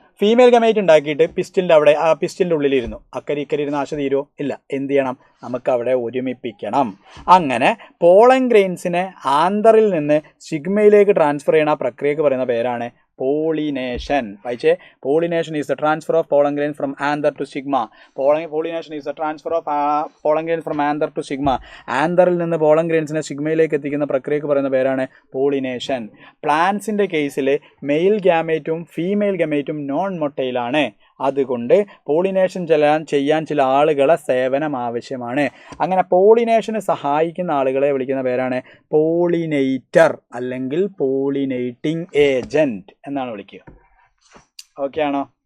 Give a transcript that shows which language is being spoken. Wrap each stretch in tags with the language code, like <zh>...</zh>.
<ml>Female gamete ഉണ്ടാക്കിയിട്ട് പിസ്റ്റിലിൻ്റെ അവിടെ ആ പിസ്റ്റിലിൻ്റെ ഉള്ളിലിരുന്നു. അക്കരി ഇക്കരി ഇരുന്ന് ആശ തീരുമോ? ഇല്ല. എന്ത് ചെയ്യണം? നമുക്ക് അവിടെ ഒരുമിപ്പിക്കണം. അങ്ങനെ പോളൻ ഗ്രെയിൻസിനെ ആന്തറിൽ നിന്ന് സിഗ്മയിലേക്ക് ട്രാൻസ്ഫർ ചെയ്യുന്ന ആ പ്രക്രിയക്ക് പറയുന്ന പേരാണ് pollination. വായിച്ചേ,</ml> <en>pollination is the transfer of pollen grains from anther to sigma. Pollination is the transfer of pollen grains from anther to sigma.</en> <ml>ആന്തറിൽ നിന്ന് പോളൻ ഗ്രെയിൻസിനെ സിഗ്മയിലേക്ക് എത്തിക്കുന്ന പ്രക്രിയക്ക് പറയുന്ന പേരാണ് പോളിനേഷൻ. പ്ലാന്റ്സിൻ്റെ കേസിൽ മെയിൽ ഗാമേറ്റും ഫീമെയിൽ ഗാമേറ്റും നോൺ മൊട്ടൈലാണ്. അതുകൊണ്ട് പോളിനേഷൻ ചെയ്യാൻ ചില ആളുകളെ സേവനം ആവശ്യമാണ്. അങ്ങനെ പോളിനേഷന് സഹായിക്കുന്ന ആളുകളെ വിളിക്കുന്ന പേരാണ് പോളിനേറ്റർ അല്ലെങ്കിൽ പോളിനേറ്റിംഗ് ഏജൻറ്റ് എന്നാണ് വിളിക്കുക. ഓക്കെ ആണോ?</ml>